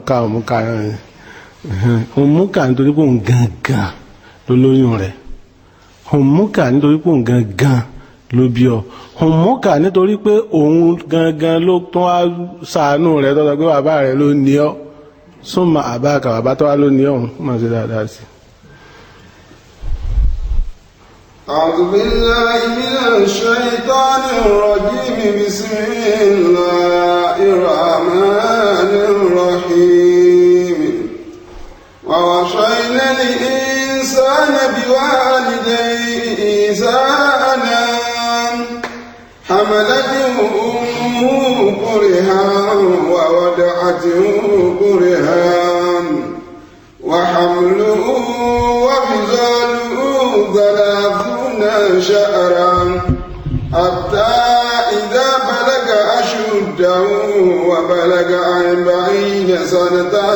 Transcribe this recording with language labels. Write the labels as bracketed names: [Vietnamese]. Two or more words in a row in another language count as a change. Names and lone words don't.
[Yoruba] nítorí pé òun gangan ló lóyún rẹ̀ òmúkà nítorí pé òun gangan ló bí ọ òmúkà nítorí pé òun gangan ló tún wá ṣàánú rẹ̀ tọ́jọ́ pé bàbá rẹ̀ ló ní ọ súnmọ́ àbáka bàbá tó wá ló ní ọ̀hún máa ṣe dáadáa sí [Arabic] أعوذ بالله من الشيطان الرجيم بسم الله الرحمن الرحيم ووصينا الإنسان بوالديه إحسانا حملته أمه كرها ووضعته كرها وحمله وفصاله 30 شهرا حتى إذا بلغ أشده وبلغ 40 سنة